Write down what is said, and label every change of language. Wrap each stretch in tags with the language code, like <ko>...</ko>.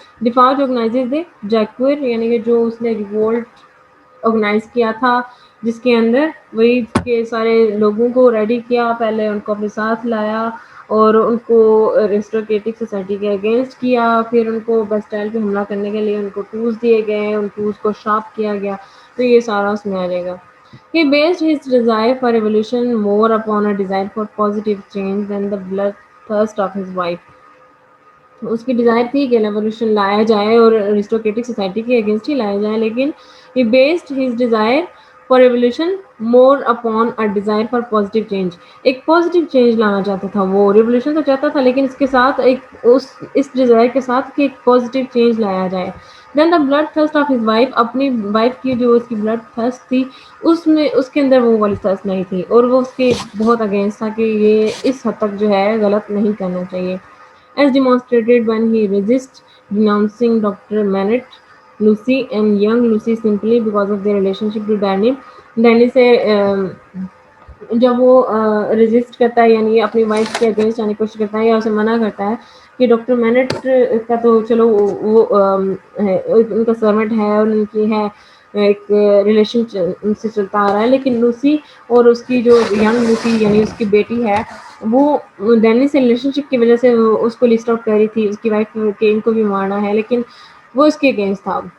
<ur>ڈیفارج organises دے جیکوئر، یعنی کہ جو اس نے ریوولٹ آرگنائز کیا تھا، جس کے اندر وہی کے سارے لوگوں کو ریڈی کیا، پہلے ان کو اپنے ساتھ لایا اور ان کو ریسٹوریٹو سوسائٹی کے اگینسٹ کیا. پھر ان کو بیسٹائل پہ حملہ کرنے کے لیے ان کو ٹولس دیے گئے، ان ٹولس کو شارپ کیا گیا. تو یہ سارا اس میں آ جائے گا.</ur> <en>He based his desire for revolution more upon a desire for positive change than the bloodthirst of his wife.</en> <ur>اس کی ڈیزائر تھی کہ ریولیوشن لایا جائے اور ریسٹوریٹو سوسائٹی کے اگینسٹ ہی لایا جائے، لیکن</ur> <en>he based his desire for revolution more upon a desire for positive change.</en> <ur>ایک پازیٹیو چینج لانا چاہتا تھا وہ. ریولیوشن تو چاہتا تھا لیکن اس کے ساتھ ایک اس ڈیزائر کے ساتھ کہ ایک پازیٹیو چینج لایا جائے.</ur> <en>then the blood thirst of his wife,</en> <ur>اپنی وائف کی جو اس کی بلڈ تھرسٹ تھی، اس میں اس کے اندر وہ والی تھرسٹ نہیں تھی، اور وہ اس کے بہت اگینسٹ تھا کہ یہ اس حد تک جو ہے غلط نہیں کرنا چاہیے.</ur> <en>As demonstrated when he resisted denouncing Dr. Manette, Lucy, and young Lucy simply because of their relationship to Danny.</en> <ur>Danny سے جب وہ ریزسٹ کرتا ہے، یعنی اپنی وائف کے اگینسٹ جانے کی کوشش کرتا ہے یا اسے منع کرتا ہے کہ ڈاکٹر مینٹ کا تو چلو وہ ان کا سرمٹ ہے اور ان کی ہے ایک ریلیشن سے چلتا آ رہا ہے، لیکن لوسی اور اس کی جو ینگ لوسی یعنی اس کی بیٹی ہے، وہ ڈینی سے ریلیشن شپ کی وجہ سے اس کو لسٹ آؤٹ کر رہی تھی، اس کی وائف کہ ان کو بھی مارنا ہے، لیکن وہ اس کے اگینسٹ تھا.</ur>